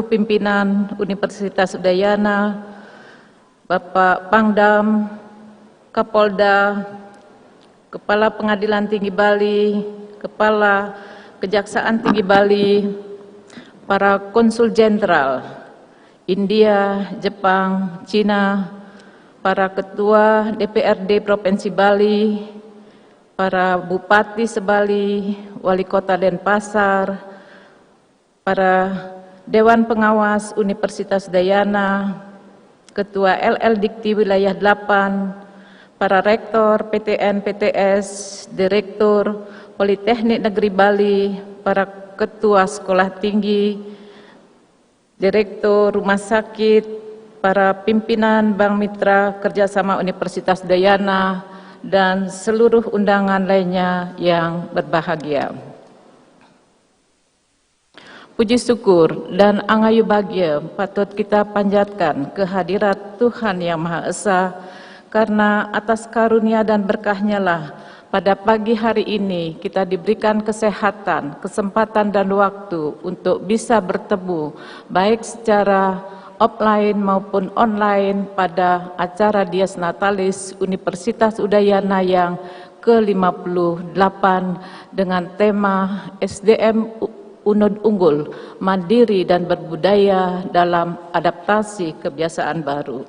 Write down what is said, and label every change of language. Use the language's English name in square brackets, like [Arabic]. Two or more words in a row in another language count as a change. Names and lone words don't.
[Indonesian] pimpinan Universitas Udayana, Bapak Pangdam, Kapolda, Kepala Pengadilan Tinggi Bali, Kepala Kejaksaan Tinggi Bali, para konsul jenderal India, Jepang, Cina, para ketua DPRD Provinsi Bali, para bupati sebali, wali kota Denpasar, para Dewan Pengawas Universitas Udayana, Ketua LL Dikti Wilayah 8, para rektor PTN PTS, Direktur Politeknik Negeri Bali, para ketua sekolah tinggi, Direktur Rumah Sakit, para pimpinan Bank Mitra Kerjasama Universitas Udayana, dan seluruh undangan lainnya yang berbahagia. Puji syukur dan angayu bahagia patut kita panjatkan kehadirat Tuhan Yang Maha Esa, karena atas karunia dan berkahnya lah pada pagi hari ini kita diberikan kesehatan, kesempatan dan waktu untuk bisa bertemu baik secara offline maupun online pada acara [Latin] Dies Natalis [Indonesian] Universitas Udayana yang ke-58 dengan tema SDM UNUD Unggul, Mandiri dan Berbudaya dalam Adaptasi Kebiasaan Baru.